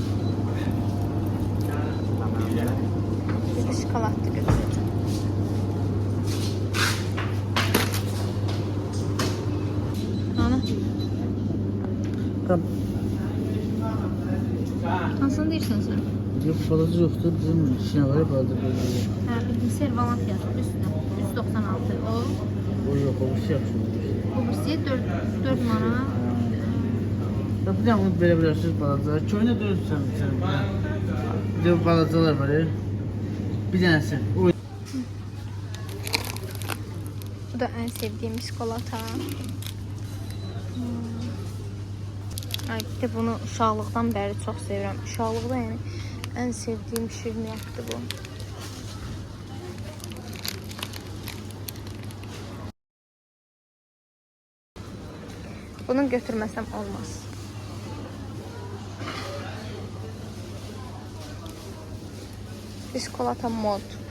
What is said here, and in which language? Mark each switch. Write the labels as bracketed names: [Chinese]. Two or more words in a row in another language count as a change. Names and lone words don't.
[Turkish] Bir de şokoladlı götüreceğim. Ana. Tamam. [Azerbaijani] Hansını deyirsən sən? [Turkish] Yok balacı yoktu. Bizim işine var ya balacı böyle. [Azerbaijani] Hə, bildim, servalant yazır üstünə. 196. [Turkish] O yok o bir şey yapıyor. [Azerbaijani] O birisi 4 manat. [Turkish] Ya bir de onu böyle bilirsiniz balacılar. Köyüne dönürsen sen. Bir de balacılar var ya. Bir tanesi. O Bu da en sevdiğim çikolata. [Azerbaijani] Ay, bir de bunu uşaqlıqdan bəri çox sevirəm. Uşaqlıqda yəni ən sevdiyim şirniyyatdır bu. Bunu götürməsəm olmaz. Biskolata mod.